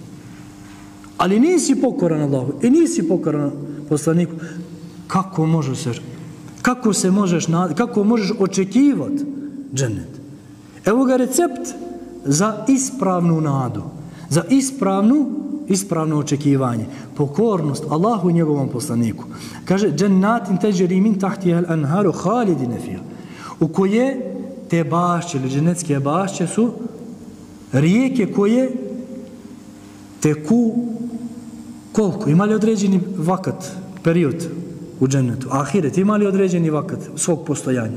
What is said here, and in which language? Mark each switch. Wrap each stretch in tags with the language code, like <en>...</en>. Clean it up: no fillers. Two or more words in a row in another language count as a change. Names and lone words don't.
<bs>Ali nisi pokoran Allahu i nisi pokoran poslaniku, kako možeš očekivati džennet? Evo ga recept za ispravnu nadu, za ispravno očekivanje, pokornost Allahu i njegovom poslaniku.</bs> <ar>Kaže, جنات تجري من تحتها الأنهار خالدين فيها,</ar> <bs>u koje te bašće ili džennetske bašće su rijeke koje teku koliko? Imali određeni vakat, period u džennetu. Ahiret imali određeni vakat svog postojanja?</bs>